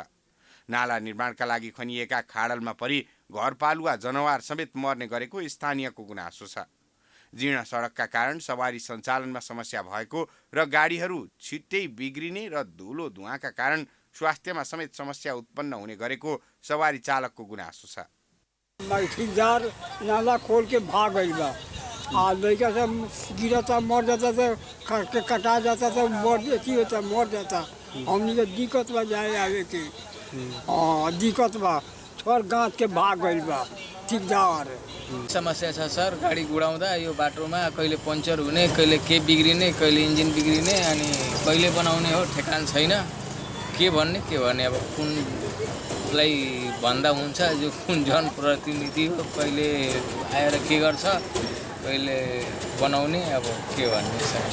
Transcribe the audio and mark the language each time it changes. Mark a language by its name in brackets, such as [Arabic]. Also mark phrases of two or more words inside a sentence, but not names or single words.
[Nepali] नाला निर्माणका लागि खनिएका खाडलमा परि घरपालुवा जनावर समेत मर्ने गरेको स्थानीयको गुनासो छ। जीर्ण सडकका कारण सवारी सञ्चालनमा समस्या भएको र गाडीहरू छिट्टै बिग्रिने र धुलो धुवाँका कारण स्वास्थ्यमा समेत समस्या उत्पन्न हुने गरेको सवारी चालकको गुनासो छ। [Bhojpuri] ठेकेदार नाला खोल के भाग गई बा, लड़का सब गिरता मर जाता था, कटा जाता था, मर जाता। हमनी के दिक्कत बा जाए आवे के, दिक्कत बा थोर गाँच के भाग गई बा ठेकेदार। [Nepali] समस्या छ सर, गाडी गुडाउँदा यो बाटोमा कहिले पङ्चर हुने, कहिले के बिग्रिने, कहिले इन्जिन बिग्रिने, अनि कहिले बनाउने हो ठेकान छैन। के भन्ने अब कुनलाई भन्दा हुन्छ, जो कुन जनप्रतिनिधि हो कहिले आएर के गर्छ, कहिले बनाउने, अब के भन्ने सर।